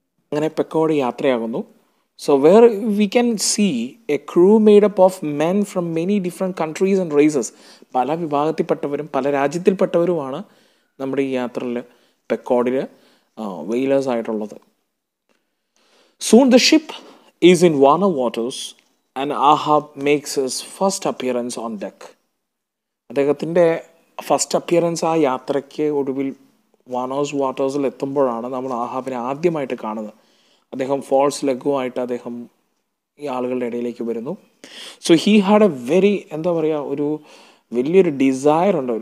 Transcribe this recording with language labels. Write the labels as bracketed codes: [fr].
[ml] അങ്ങനെ പെക്കോഡ് യാത്രയാകുന്നു. [en] So where we can see a crew made up of men from many different countries and races. [ml] പല വിഭാഗത്തിൽപ്പെട്ടവരും പല രാജ്യത്തിൽപ്പെട്ടവരുമാണ് നമ്മുടെ ഈ യാത്രയിൽ പെക്കോഡിൽ വെയിലേഴ്സ് ആയിട്ടുള്ളത്. [en] Soon the ship is in warmer waters and Ahab makes his first appearance on deck. [ml] അദ്ദേഹത്തിൻ്റെ first appearance ആ യാത്രയ്ക്ക് ഒടുവിൽ വാനോസ് വാട്ടേഴ്സിൽ എത്തുമ്പോഴാണ് നമ്മൾ ആഹാബിനെ ആദ്യമായിട്ട് കാണുന്നത്. അദ്ദേഹം ഫോൾസ് ലെഗുമായിട്ട് അദ്ദേഹം ഈ ആളുകളുടെ ഇടയിലേക്ക് വരുന്നു. [en] so he had a very [ml] എന്താ പറയുക, ഒരു വലിയൊരു ഡിസയർ ഉണ്ട്.